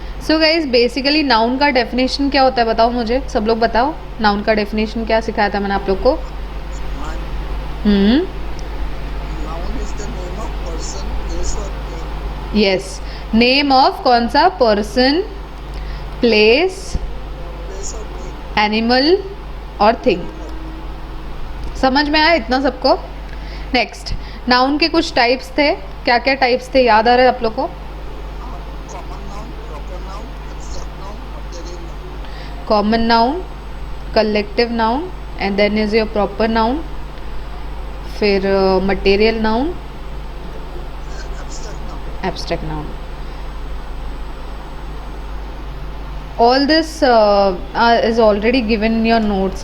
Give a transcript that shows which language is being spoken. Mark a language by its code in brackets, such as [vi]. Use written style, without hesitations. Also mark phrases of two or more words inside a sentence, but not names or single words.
[en] so guys [hi] बेसिकली नाउन का डेफिनेशन क्या होता है बताओ मुझे, सब लोग बताओ नाउन का डेफिनेशन क्या सिखाया था मैंने आप लोग को? [en] Noun is the name of person, place or thing. Yes, name of [hi] कौन सा? [en] Person, place, Place or thing. [hi] एनिमल और थिंग। समझ में आया इतना सबको? नेक्स्ट, नाउन के कुछ टाइप्स थे, क्या क्या टाइप्स थे याद आ रहा है आप लोग को? [en] Common noun, proper noun, abstract noun, material noun. Common noun, collective noun and then is your proper noun, फिर material noun, Abstract noun. Abstract noun. All this is already given in your notes.